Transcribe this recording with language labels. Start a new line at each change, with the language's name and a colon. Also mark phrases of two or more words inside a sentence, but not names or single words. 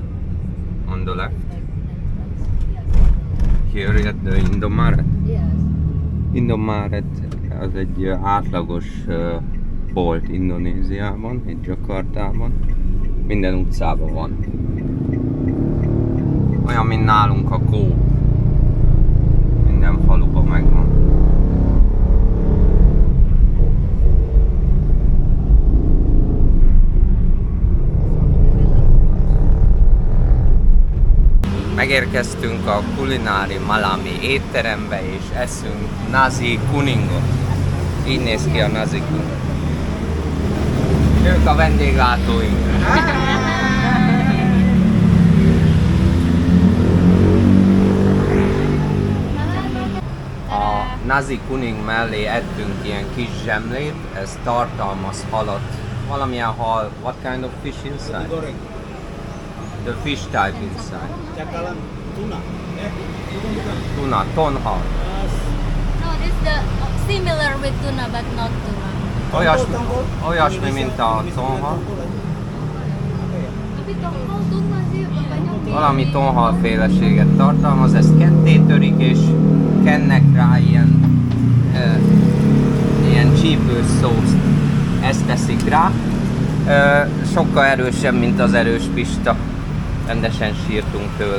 English: On the left, Like entrance. Yes. here at the Indomaret. Yes.
Hungarian: Indomaret az egy átlagos bolt Indonéziában, itt Jakartában. Minden utcában van. Olyan, mint nálunk a Coop. Minden faluban megvan. Megérkeztünk a Culinary Malami étterembe és eszünk
Indonesian: nasi kuningot.
Hungarian: Így néz ki a
Indonesian: nasi kuning.
Hungarian: Ők a vendéglátóink. A
Indonesian: nasi kuning
Hungarian: mellé ettünk ilyen kis zsemlét, ez tartalmaz halat. Valamilyen hal,
English: what kind of fish inside? The fish type inside. Cakalang tuna.
Hungarian: Tuna, tonhal.
English: No, this the similar with tuna but not tuna.
Hungarian: Olyasmi, mint a tonhal.
Indonesian: Tapi tongkol tuna sih bapaknya.
Hungarian: Valami tonhal féleséget tartalmaz, ezt ketté törik és kennek rá ilyen csípős szószt. Ezt teszik rá. Sokkal erősebb, mint az erős pista. Rendesen sírtunk tőle.